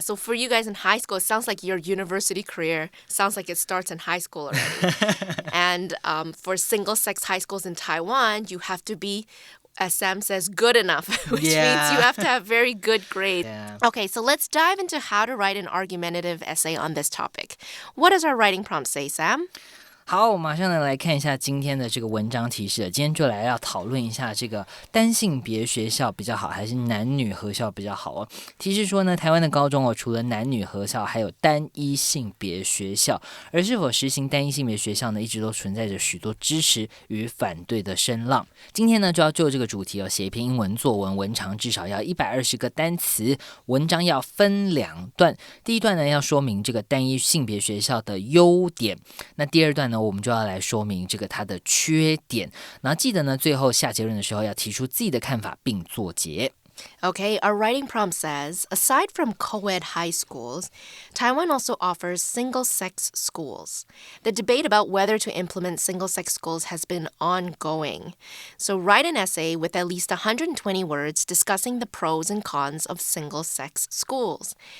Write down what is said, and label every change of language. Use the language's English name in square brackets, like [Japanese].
[English] So for you guys in high school, it sounds like your university career sounds like it starts in high school already. And for single-sex high schools in Taiwan, you have to be, as Sam says, good enough, which means you have to have very good grades. Yeah. Okay, so let's dive into how to write an argumentative essay on this topic. What does our writing prompt say, Sam? [Chinese] 好，我马上来看一下今天的这个文章提示。今天就来要讨论一下这个单性别学校比较好，还是男女合校比较好哦。提示说呢，台湾的高中除了男女合校，还有单一性别学校。而是否实行单一性别学校呢，一直都存在着许多支持与反对的声浪。今天呢，就要就这个主题写一篇英文作文，文长至少要120个单词，文章要分两段。第一段呢，要说明这个单一性别学校的优点，那第二段呢，我们就要来说明这个它的缺点，然后记得呢，最后下结论的时候要提出自己的看法并作结。 [English] Okay, our writing prompt says, aside from co-ed high schools, Taiwan also offers single-sex schools. The debate about whether to implement single-sex schools has been ongoing. So write an essay with at least 120 words discussing the pros and cons of single-sex schools.